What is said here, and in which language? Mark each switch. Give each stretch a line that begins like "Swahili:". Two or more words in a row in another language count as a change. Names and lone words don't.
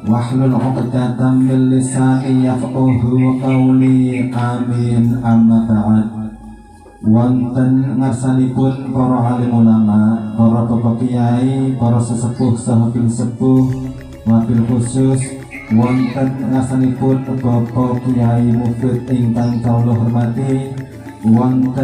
Arabic: واحلل عقدة من لساني يفقهوا قولي. آمين. أما بعد.
Javanese: Wonten ngarsanipun para alim ulama, para bapak kiai, para sesepuh sahabat sepuh, wabil khusus wonten ngarsanipun bapak kiai mufid ingkang kawula hormati, wonten